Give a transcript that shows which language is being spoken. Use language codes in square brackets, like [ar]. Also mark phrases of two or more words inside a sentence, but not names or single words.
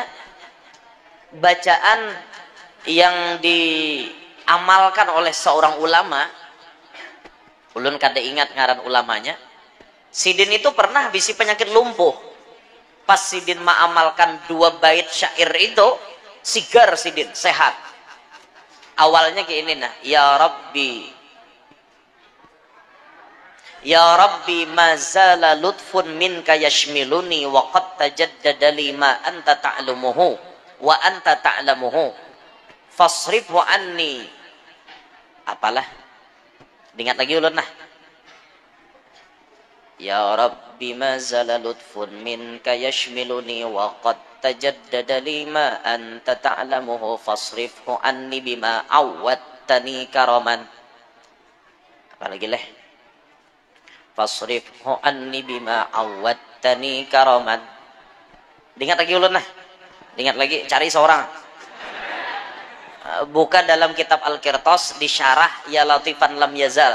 [bjn] Bacaan yang diamalkan oleh seorang ulama, ulun kada ingat ngaran ulamanya. Sidin itu pernah bisi penyakit lumpuh. Pas Sidin mengamalkan 2 bait syair itu, sigar Sidin, sehat. Awalnya kayak ini nah, [ar] يا ربِّ ما زال لطفٌ منك يشملني وقد تجدّد لما أنت تعلمه وأنت تعلمه فاصرفه عنّي. [bjn] Apalah, ingat lagi ulun nah. [ar] يا ربِّ ما زال لطفٌ منك يشملني وقد تجدّد لما أنت تعلمه فاصرفه عنّي بما عوّدتني كرمًا. [bjn] Apalagi leh, [ar] فاصرفه عنّي بما عوّدتني كرمًا. [bjn] Ingat lagi ulun nah. Ingat lagi, cari seorang. Buka dalam kitab Al-Qirtas di syarah [ar] يا لطيفًا لم يزل.